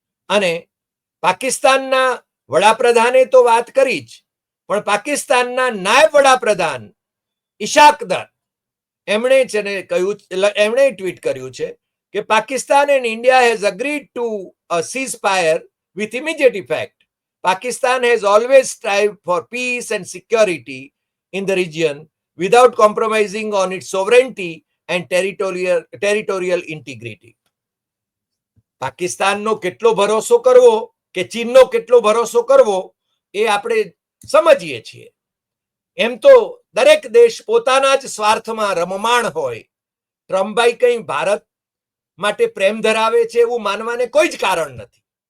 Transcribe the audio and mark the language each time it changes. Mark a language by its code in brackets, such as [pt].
[gu] અને પાકિસ્તાનના વડાપ્રધાને તો વાત કરી જ, પણ પાકિસ્તાનના નાયબ વડાપ્રધાન ઇશાક દર, એમણે કહ્યું, એમણે ટ્વીટ કર્યું છે કે [en] Pakistan and India has agreed to a ceasefire with immediate effect. Pakistan has always strived for peace and security in the region without compromising on its sovereignty and territorial integrity. [gu] પાકિસ્તાનનો કેટલો ભરોસો કરવો કે ચીનનો કેટલો ભરોસો કરવો એ આપણે સમજીએ છીએ. એમ તો દરેક દેશ પોતાના જ સ્વાર્થમાં રમમાણ હોય. ટ્રમ્પભાઈ કંઈ ભારત માટે પ્રેમ ધરાવે છે એવું માનવાને કોઈ જ કારણ નથી.